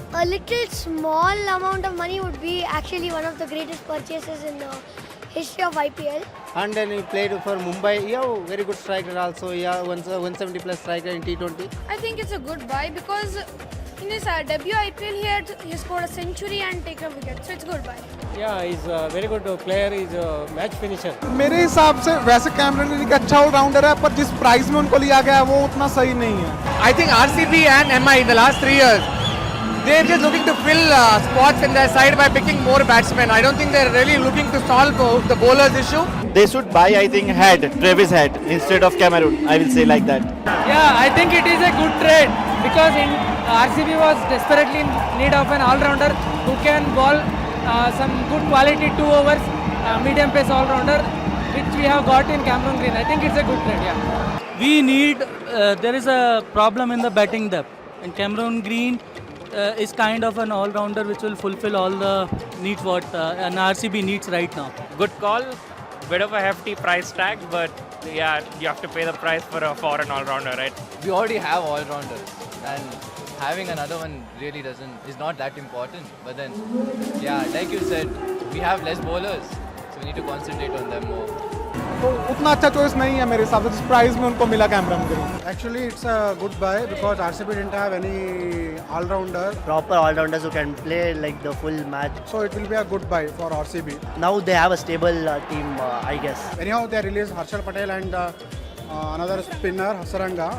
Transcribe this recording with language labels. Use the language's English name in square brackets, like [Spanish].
[English] A little small amount of money would be actually one of the greatest purchases in the history of IPL. And then he played for Mumbai. He has a very good striker also. He has 170 plus striker in T20. I think it's a good buy because in his debut IPL he scored a century and taken a wicket, so it's a good buy. Yeah, he's a very good player. He's a match finisher. [Hindi] मेरे हिसाब से वैसे Cameron green एक अच्छा allrounder है, पर जिस price में उनको लिया गया है वो उतना सही नहीं है. [English] I think RCB and MI in the last 3 years, they're just looking to fill spots in their side by picking more batsmen. I don't think they're really looking to solve the bowlers issue. They should buy, I think, Travis Head instead of Cameron. I will say like that. Yeah, I think it is a good trade because RCB was desperately in need of an all-rounder who can bowl some good quality 2 overs, medium pace all-rounder, which we have got in Cameron Green. I think it's a good trade, yeah. We need, there is a problem in the batting depth, and Cameron Green is kind of an all-rounder which will fulfill all the needs what an RCB needs right now. Good call, bit of a hefty price tag, but yeah, you have to pay the price for a foreign all-rounder, right? We already have all-rounders, and having another one really is not that important. But then, yeah, like you said, we have less bowlers, so we need to concentrate on them more. [Hindi] तो उतना अच्छा choice नहीं है मेरे हिसाब से जिस price में उनको मिला Cameron green. [English] Actually, it's a good buy because RCB didn't have any all-rounder. Proper all-rounders who can play like the full match. So it will be a good buy for RCB. Now they have a stable team, I guess. Anyhow, they released Harshal Patel and another spinner, Hasaranga.